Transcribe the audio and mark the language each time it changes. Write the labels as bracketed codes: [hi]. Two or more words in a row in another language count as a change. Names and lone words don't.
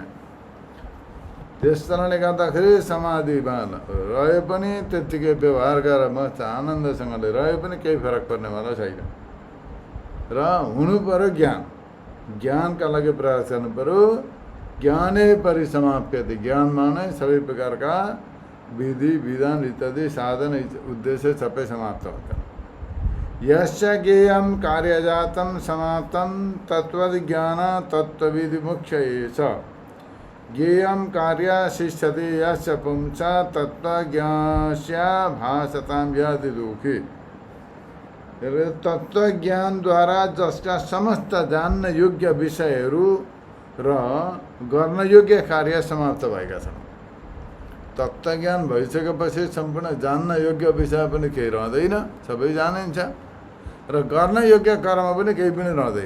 [ne] त्यस कारणले गर्दाखेरि समाधिमा रहे पनि त्यत्तिकै व्यवहार गरेर मस्त आनन्दसँगले रहे पनि केही फरक पर्नेवाला छैन। र हुनु पर्यो ज्ञान। ज्ञानका लागि प्रयास गर्नु पर्यो। [sa] ज्ञानै परिसमाप्यते, [ne] ज्ञानमा नै सबै प्रकारका विधि विधान इत्यादि साधन उद्देश्य सबै समाप्त हुन्छन्। [sa] यस्य ज्ञेयं कार्यजातं समाप्तं तत्त्वज्ञान तत्त्वविधि मुख्य एष। ज्ञेयं कार्य शिष्यते यस्य पुंसा तत्त्वज्ञास्य भासतां याति दुःखी। [ne] तत्त्वज्ञानद्वारा जसका समस्त जान्न योग्य विषयहरू र गर्न योग्य कार्य समाप्त भएका छन्। तत्त्वज्ञान भइसकेपछि सम्पूर्ण जान्न योग्य विषय पनि केही रहँदैन, सबै जानिन्छ। र गर्न योग्य कर्म पनि केही पनि रहँदैन।